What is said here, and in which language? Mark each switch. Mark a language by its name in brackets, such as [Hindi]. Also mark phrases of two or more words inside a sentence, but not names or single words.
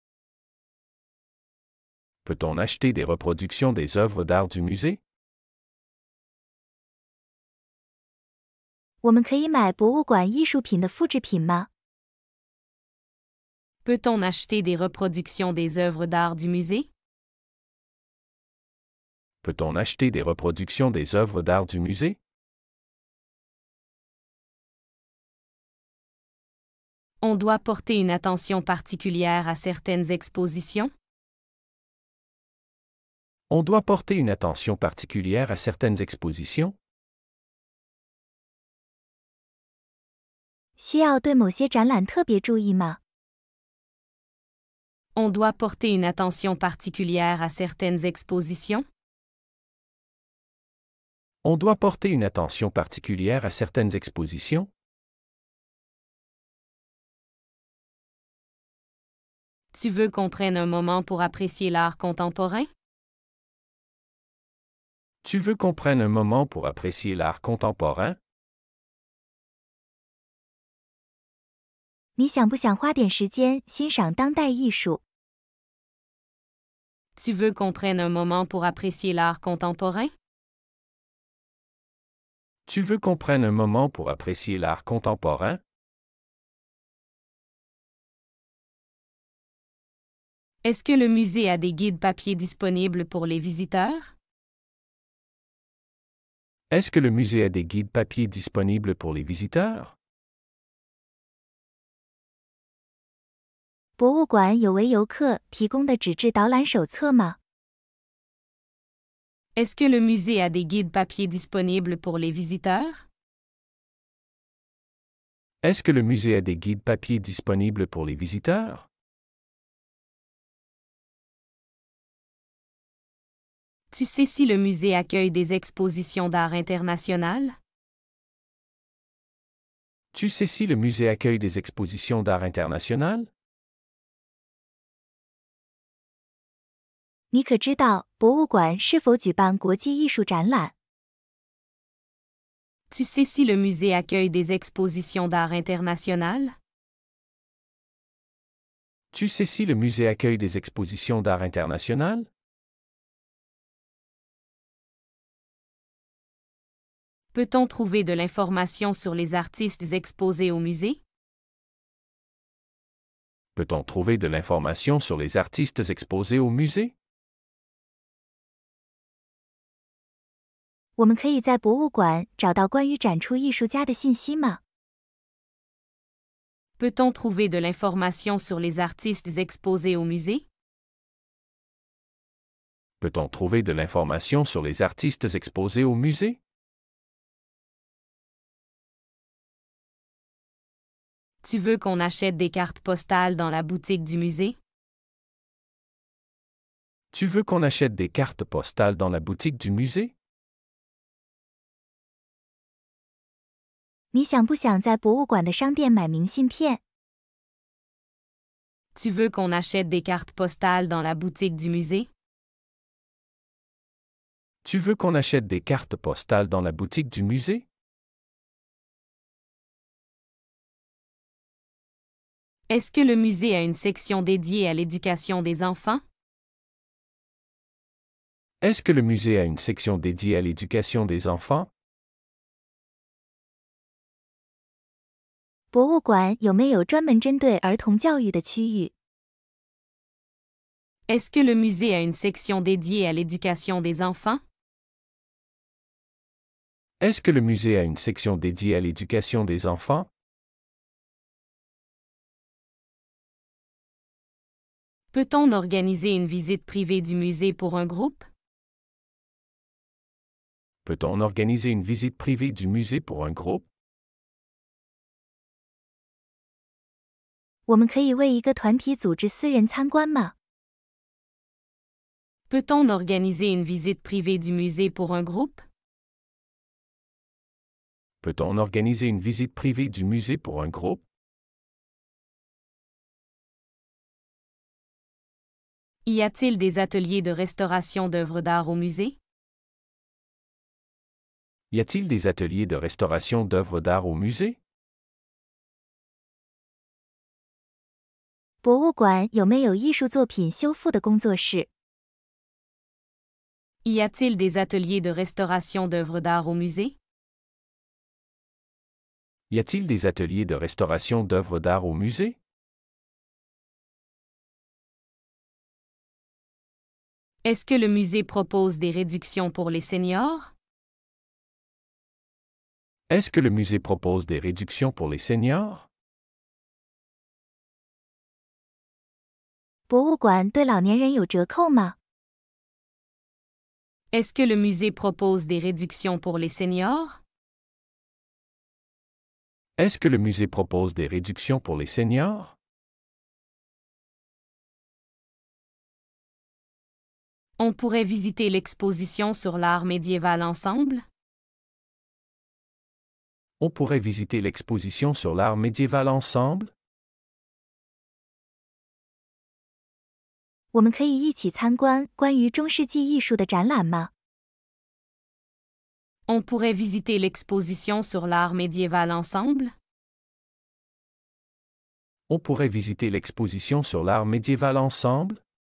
[French] Peut-on acheter des reproductions des œuvres d'art du musée? [Chinese] 我们可以买博物馆艺术品的复制品吗？ [French] Peut-on acheter des reproductions des œuvres d'art du musée? Peut-on acheter des reproductions des œuvres d'art du musée? On doit porter une attention particulière à certaines expositions? On doit porter une attention particulière à certaines expositions? [Chinese] 需要对某些展览特别注意吗？ [French] On doit porter une attention particulière à certaines expositions? On doit porter une attention particulière à certaines expositions? Tu veux qu'on prenne un moment pour apprécier l'art contemporain? Tu veux qu'on prenne un moment pour apprécier l'art contemporain? [Chinese] 你想不想花点时间欣赏当代艺术？ [French] Tu veux qu'on prenne un moment pour apprécier l'art contemporain? Tu veux qu'on prenne un moment pour apprécier l'art contemporain? Est-ce que le musée a des guides papier disponibles pour les visiteurs? Est-ce que le musée a des guides papier disponibles pour les visiteurs? [Chinese] 博物馆有为游客提供的纸质导览手册吗？ [French] Est-ce que le musée a des guides papier disponibles pour les visiteurs? Est-ce que le musée a des guides papier disponibles pour les visiteurs? Tu sais si le musée accueille des expositions d'art internationales? Tu sais si le musée accueille des expositions d'art internationales? [Chinese] 你可知道博物馆是否举办国际艺术展览？ [French] Tu sais si le musée accueille des expositions d'art internationales? Tu sais si le musée accueille des expositions d'art internationales? Peut-on trouver de l'information sur les artistes exposés au musée? Peut-on trouver de l'information sur les artistes exposés au musée? [Chinese] 我们可以在博物馆找到关于展出艺术家的信息吗？ [French] Peut-on trouver de l'information sur les artistes exposés au musée? Peut-on trouver de l'information sur les artistes exposés au musée? Tu veux qu'on achète des cartes postales dans la boutique du musée? Tu veux qu'on achète des cartes postales dans la boutique du musée? [Chinese] 你想不想在博物馆的商店买明信片？ [French] Tu veux qu'on achète des cartes postales dans la boutique du musée? Tu veux qu'on achète des cartes postales dans la boutique du musée? Est-ce que le musée a une section dédiée à l'éducation des enfants? Est-ce que le musée a une section dédiée à l'éducation des enfants? [Chinese] 博物馆有没有专门针对儿童教育的区域？ [French] Est-ce que le musée a une section dédiée à l'éducation des enfants? Est-ce que le musée a une section dédiée à l'éducation des enfants? Peut-on organiser une visite privée du musée pour un groupe? Peut-on organiser une visite privée du musée pour un groupe? [Chinese] 我们可以为一个团体组织私人参观吗？ [French] Peut-on organiser une visite privée du musée pour un groupe? Peut-on organiser une visite privée du musée pour un groupe? Y a-t-il des ateliers de restauration d'œuvres d'art au musée? Y a-t-il des ateliers de restauration d'œuvres d'art au musée? [Chinese] 博物馆有没有艺术作品修复的工作室？ [French] Y a-t-il des ateliers de restauration d'œuvres d'art au musée? Y a-t-il des ateliers de restauration d'œuvres d'art au musée? Est-ce que le musée propose des réductions pour les seniors? Est-ce que le musée propose des réductions pour les seniors? [Chinese] 博物馆对老年人有折扣吗？ [French] Est-ce que le musée propose des réductions pour les seniors? Est-ce que le musée propose des réductions pour les seniors? On pourrait visiter l'exposition sur l'art médiéval ensemble? On pourrait visiter l'exposition sur l'art médiéval ensemble? [Chinese] 我们可以一起参观关于中世纪艺术的展览吗？ [French] On pourrait visiter l'exposition sur l'art médiéval ensemble? On pourrait visiter l'exposition sur l'art médiéval ensemble?